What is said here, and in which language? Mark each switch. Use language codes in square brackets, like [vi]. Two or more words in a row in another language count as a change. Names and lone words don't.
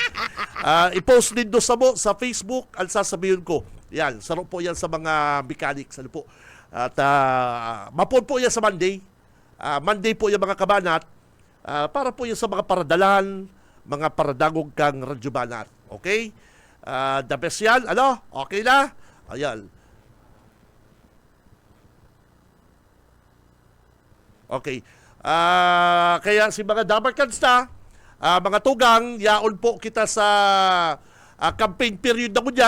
[tl] I-post din doon sa Facebook, ang sasabihin ko. Yan, sarap po yan sa mga mechanics. Ano po. [bik] At mapon po yan sa Monday. Monday po yung mga kabanat. Para po yan sa mga paradalan, mga paradagog kang Radyo Banat. Okay? [en] The best [bik] yan. Ano? Okay na? Ayan. Okay. Kaya si mga Dabarkans na, mga tugang, yaon po kita sa [en] campaign period [bik] na ko dyan.